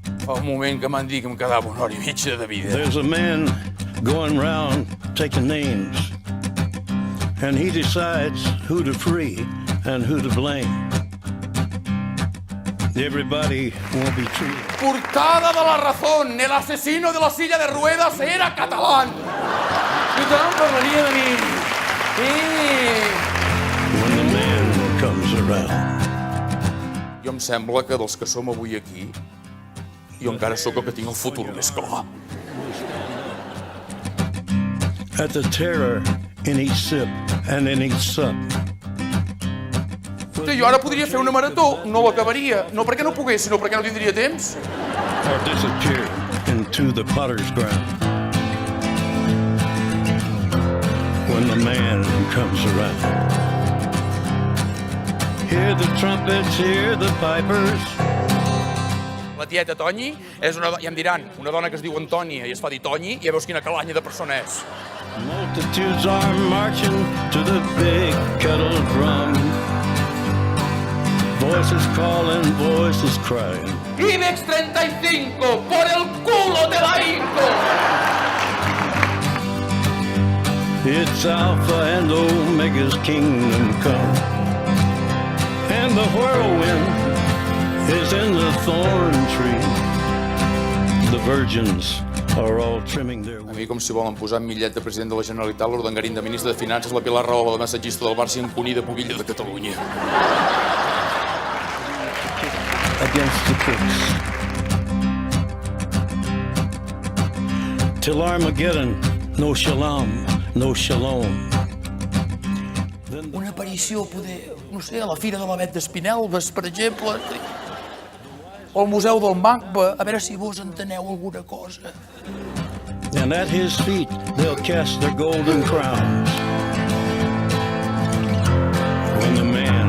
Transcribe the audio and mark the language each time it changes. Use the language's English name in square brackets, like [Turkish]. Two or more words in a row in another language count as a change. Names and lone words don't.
[Catalan] Fa un moment que m'han dit que em quedava una hora i mitja de vida. [English] There's a man going round taking names, and he decides who to free and who to blame. Everybody won't be treated. [Spanish] Portada de La Razón, el asesino de la silla de ruedas era catalán. [Catalan] Tothom parlaria de mi. [English] When the man comes around. [Catalan] Jo em sembla que dels que som avui aquí, jo encara sóc el que tinc el futur més clar. [English] At the terror in each sip and in each sup. [Catalan] Jo ara podria fer una marató, no l'acabaria. No perquè no pogués, sinó perquè no tindria temps. [English] Or disappear into the potter's ground. When the man comes around. Hear the trumpets, hear the pipers. [Catalan] La tieta Tonyi és una dona, ja em diran, una dona que es diu Antònia i es fa dir Tonyi, i ja veus quina calanya de persona és. [English] Multitudes are marching to the big kettle drum. Voices calling, voices crying. [Spanish] IBEX 35, por el culo te la hinco! [English] It's Alpha and Omega's kingdom come. And the whirlwind is in the thorn tree. The virgins are all trimming their [Catalan] A mi, com si volen posar en millet de president de la Generalitat, l'Urdangarín de ministre de Finances, la Pilar Rahola de massatgista del Barça i en Cuní de Pubilla de Catalunya. [English] against the crooks. Till Armageddon, no shalom, no shalom. [Catalan] Una aparició, poder, no sé, a la Fira de l'Avet d'Espinelves, per exemple, o al Museu del MACBA, a veure si vos enteneu alguna cosa. [English] And at his feet they'll cast their golden crowns. When the